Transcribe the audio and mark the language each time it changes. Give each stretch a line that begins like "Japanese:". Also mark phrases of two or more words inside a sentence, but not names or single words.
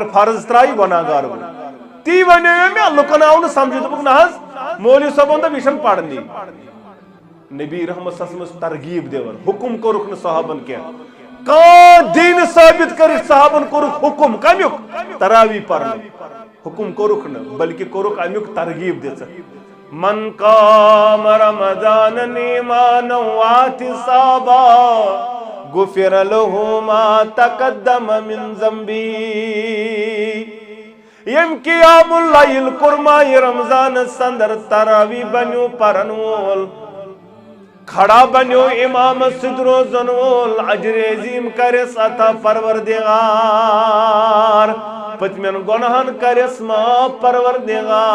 Kashmiri: فرض ترٛایہِ گۄناہ گار گوٚو تی ونیو مےٚ لُکن آو نہٕ سمجھ دوٚپُکھ نہ حظ مولوی صٲبن دوٚپ یہِ چھنہٕ پرنی نبی رحمت
Arabic: صلی اللہ علیہ وسلم
Kashmiri: ترغیب دِوان حکم کوٚرُکھ نہٕ صحابن کینٛہہ کانٛہہ دیٖنہٕ ثٲبت کٔرِتھ صحابن کوٚرُکھ حکم کمیُک تراوی پرنُک حکم کوٚرُکھ نہٕ بلکہِ کوٚرُکھ امیُک ترغیب دِژٕکھ
Arabic: من قام رمضان ایمانا واحتسابا غفر له ما تقدم من ذنبی
Kashmiri: یم
Arabic: قیام اللیل
Kashmiri: کوٚرمایہِ رمضانس اندر تراوی بنیو پرن وول کھڑا بنیو امامس سۭتۍ روزن وول اجر عظیٖم کرٮ۪س عطا پروردگار پٔتمٮ۪ن گۄنہن کرٮ۪س معاف پروردگار